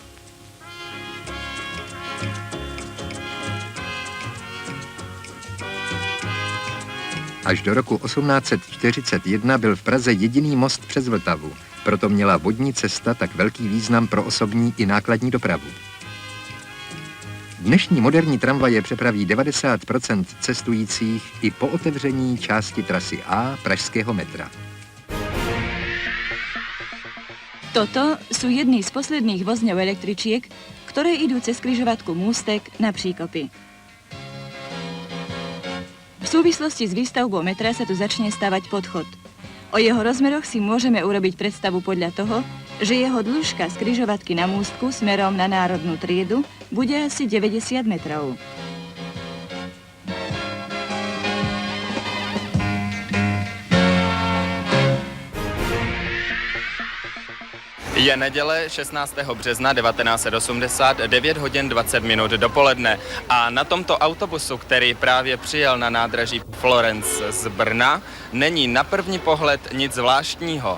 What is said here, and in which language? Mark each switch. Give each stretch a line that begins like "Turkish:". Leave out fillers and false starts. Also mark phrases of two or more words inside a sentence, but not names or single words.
Czech: Až do roku 1841 byl v Praze jediný most přes Vltavu, proto měla vodní cesta tak velký význam pro osobní i nákladní dopravu. Dnešní moderní tramvaje přepraví 90% cestujících i po otevření části trasy A pražského metra.
Slovak: Toto sú jedny z posledných vozňov električiek, ktoré idú cez križovatku Mústek na Příkopy. V súvislosti s výstavbou metra sa tu začne stavať podchod. O jeho rozmeroch si môžeme urobiť predstavu podľa toho, že jeho dĺžka z križovatky na Mústku smerom na Národnú triedu bude asi 90 metrov.
Czech: Je neděle 16. března 1980, 9 hodin 20 minut dopoledne a na tomto autobusu, který právě přijel na nádraží Florence z Brna, není na první pohled nic zvláštního.